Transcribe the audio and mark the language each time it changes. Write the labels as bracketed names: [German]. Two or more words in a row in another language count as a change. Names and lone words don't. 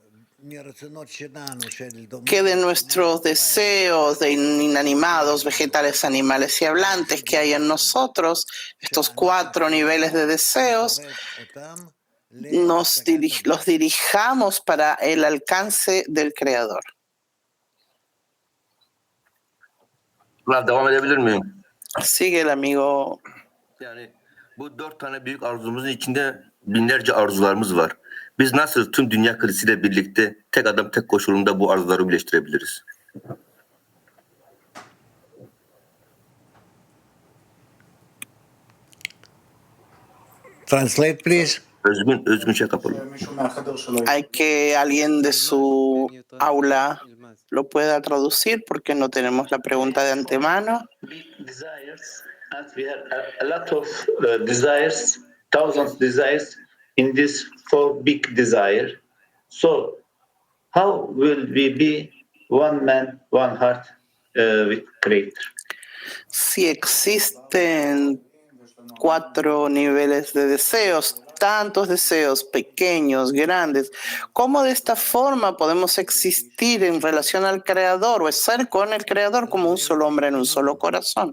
[Spanish] Que de nuestros deseos de inanimados, vegetales, animales y hablantes que hay en nosotros, estos 4 niveles de deseos, los dirijamos para el alcance del Creador. [Turkish] Rav devam edebilir miyim? [Spanish] Sigue el amigo. [Turkish] Yani bu 4 tane büyük arzumuzun içinde binlerce arzularımız var. Biz nasıl tüm dünya krizisiyle birlikte tek adam tek koşulunda bu arzuları birleştirebiliriz? [English] Translate, please. [Turkish] Özgün şey kapalı. [Spanish] Hay que alguien de su aula lo pueda traducir porque no tenemos la pregunta de antemano. [English] Desires, and we have a lot of desires, thousands desires in this 4 big desire. So, how will we be one man, one heart with Creator? [Spanish] Si existen 4 niveles de deseos, tantos deseos pequeños, grandes, ¿cómo de esta forma podemos existir en relación al Creador o ser con el Creador como un solo hombre en un solo corazón?